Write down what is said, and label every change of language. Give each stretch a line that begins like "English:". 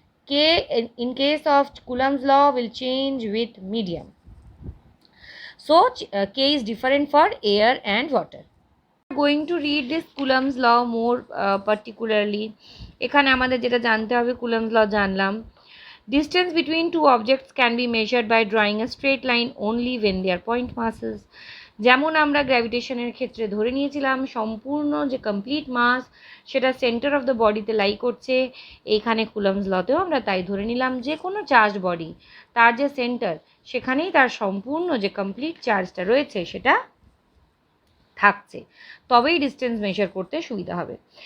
English: K in case of Coulomb's law will change with medium. So K is different for air and water. Going to read this Coulomb's law more particularly.
Bangla: এখানে আমাদের যেটা জানতে হবে, Coulomb's law জানলাম।
English: Distance between two objects can be measured by drawing a straight line only when they are point masses.
Bangla: যেমন আমরা গ্র্যাভিটেশনের ক্ষেত্রে ধরে নিয়েছিলাম সম্পূর্ণ যে কমপ্লিট মাস সেটা সেন্টার অফ দ্য বডিতে লাই করছে, এইখানে কুলম্বস লতেও আমরা তাই ধরে নিলাম। যে কোনো চার্জ বডি তার যে সেন্টার সেখানেই তার সম্পূর্ণ যে কমপ্লিট চার্জটা রয়েছে সেটা থাকছে, তবেই ডিস্টেন্স মেজার করতে সুবিধা হবে।